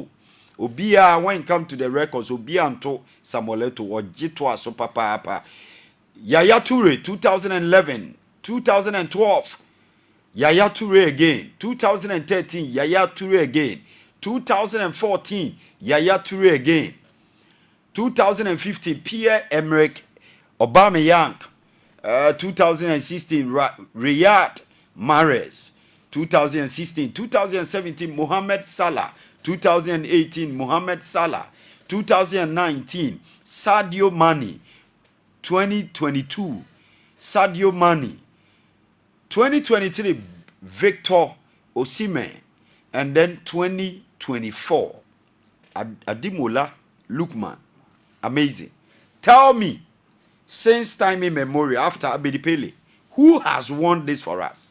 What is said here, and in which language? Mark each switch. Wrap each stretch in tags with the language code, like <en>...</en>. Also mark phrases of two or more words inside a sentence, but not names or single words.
<en>Obia, when it comes to the records, Obia Anto Samuel Eto'o or Jitwa so papa. Yaya Toure, 2011, 2012, Yaya Toure again. 2013, Yaya Toure again. 2014, Yaya Toure again. 2015, Pierre-Emerick Aubameyang. 2016, Riyad Mahrez. 2016, 2017, Mohamed Salah. 2018, Mohamed Salah. 2019, Sadio Mane. 2022, Sadio Mane. 2023, Victor Osimhen. And then 2024, Ademola Lookman. Amazing. Tell me, since time immemorial, after Abedipele, who has won this for us?</en>